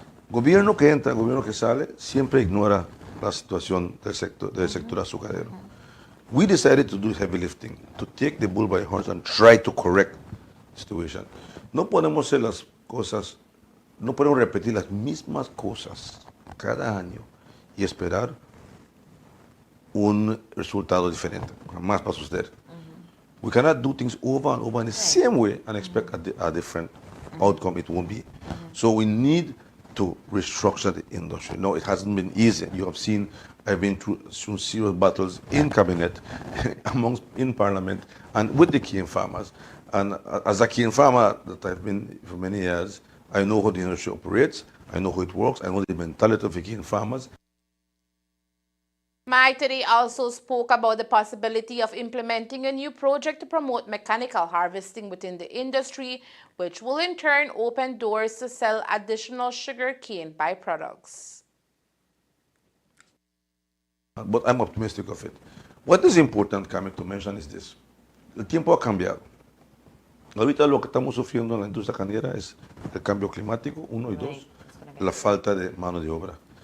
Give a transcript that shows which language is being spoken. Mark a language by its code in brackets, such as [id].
[es] Gobierno que entra, gobierno que sale, siempre ignora la situación del sector azucarero. [en] We decided to do heavy lifting, to take the bull by the horns and try to correct the situation. [es] No podemos hacer las cosas, no podemos repetir las mismas cosas cada año y esperar un resultado diferente. Jamás va a suceder. [en] We cannot do things over and over in the same way and expect a different outcome. It won't be. So we need to restructure the industry. No, it hasn't been easy. You have seen I've been through some serious battles in cabinet, in parliament, and with the cane farmers. And as a cane farmer that I've been for many years, I know how the industry operates, I know how it works, I know the mentality of the cane farmers. Mai today also spoke about the possibility of implementing a new project to promote mechanical harvesting within the industry, which will in turn open doors to sell additional sugar cane byproducts. but I'm optimistic of it. What is important, Carmen, to mention is this. [es] El tiempo ha cambiado. Ahorita lo que estamos sufriendo en la industria cañera es el cambio climático, 1 y 2, la falta de mano de obra.